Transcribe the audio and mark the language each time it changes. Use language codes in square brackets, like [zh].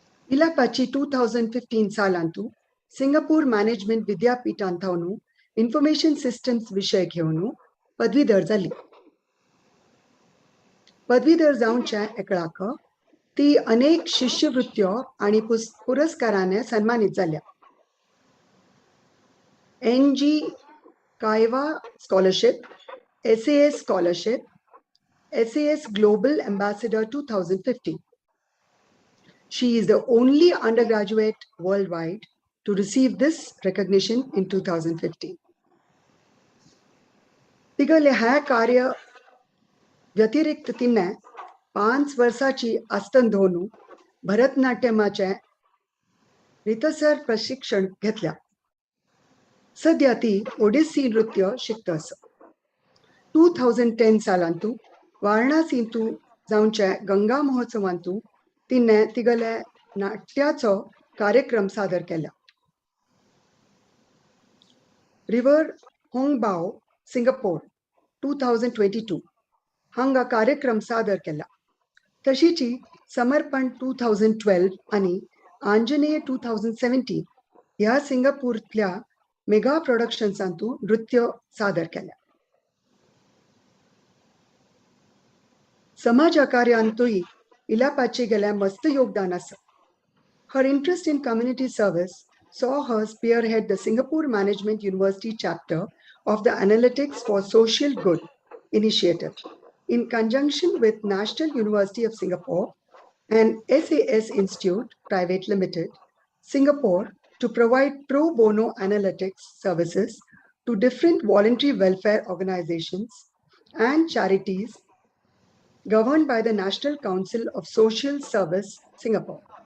[gom] इलापाची 2015 सालांतू Singapore management विद्यापीठांतून information systems विषय घेऊन पदवीधर जाली. पदवीधर जावच्या एकलाक ती अनेक शिष्यवृत्त्यो आणि पुरस्काराने सन्मानित झाल्या. NG कायवा scholarship, SAS scholarship, SAS Global Ambassador 2015. [en] She is the only undergraduate worldwide to receive this recognition in 2015. [gom] तिगले ह्या कार्य व्यतिरिक्त तिने 5 वर्षाची आस्तन धोनू भरतनाट्यमाचे रितसर प्रशिक्षण घेतल्या. सध्या ती ओडिसी नृत्य शिकतस. 2010 सालांतू वाराणसींतू जावचे गंगा महोत्सवांतू तिने तिगले नाट्याचो कार्यक्रम सादर केला. रिवर होंगबाओ सिंगापोर 2022 हांगा कार्यक्रम सादर केला. तशीची समर्पण 2012 आणि आंजनेय 2017 ह्या सिंगापूरतल्या मेगा प्रोडक्शन्सांतू नृत्य सादर केल्या. समाज कार्यांतूय इलापाचे गेल्या मस्त योगदान आसा. [en] Her interest in community service saw her spearhead the Singapore Management University chapter of the Analytics for Social Good initiative in conjunction with National University of Singapore and SAS Institute Private Limited, Singapore, to provide pro bono analytics services to different voluntary welfare organizations and charities governed by the National Council of Social Service, Singapore.